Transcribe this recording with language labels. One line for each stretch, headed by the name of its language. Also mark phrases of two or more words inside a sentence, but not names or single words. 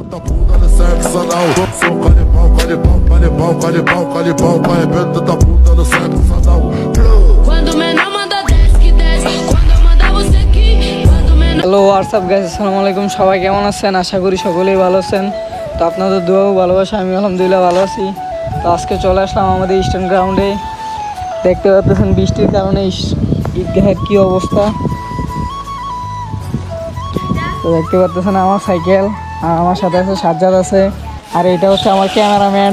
Portuguese: Da bunda no sexo anal. Sou canibal, canibal, canibal, canibal, canibal. Com arrebento da bunda no sexo anal. Quando o menor manda desce que desce. Quando eu mandar você aqui. Quando o menor.
English: Hello WhatsApp guys,
Arabic: السلام عليكم.
Bangla: সবাই কেমন আছেন? আশা করি সকলেই ভালো আছেন। তো আপনাদের দোয়া ও ভালোবাসা, আমি আলহামদুলিল্লাহ ভালো আছি। তো আজকে চলে আসলাম আমাদের
English: Eastern ground.
Bangla: দেখতে পাচ্ছেন বৃষ্টির কারণে ঈদগাহের কী অবস্থা। তো দেখতে পাচ্ছেন আমার সাইকেল, আর আমার সাথে আছে সাজ্জাদ আছে, আর এটা হচ্ছে আমার ক্যামেরাম্যান।